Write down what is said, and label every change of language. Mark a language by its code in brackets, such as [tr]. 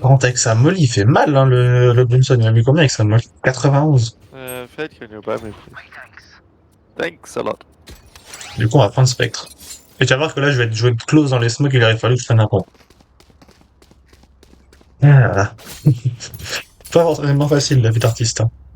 [fr] Par contre, avec sa molly, il fait mal, hein, le Brimstone. Il a mis combien avec sa molly? 91. [en] Fed, can you buy me, please? Thanks a lot. [fr] Du coup, on va prendre spectre. Et tu vas voir que là, je vais être joué close dans les smokes, il aurait fallu que je prenne un pont. Voilà. Pas forcément facile, la vie d'artiste. Hein.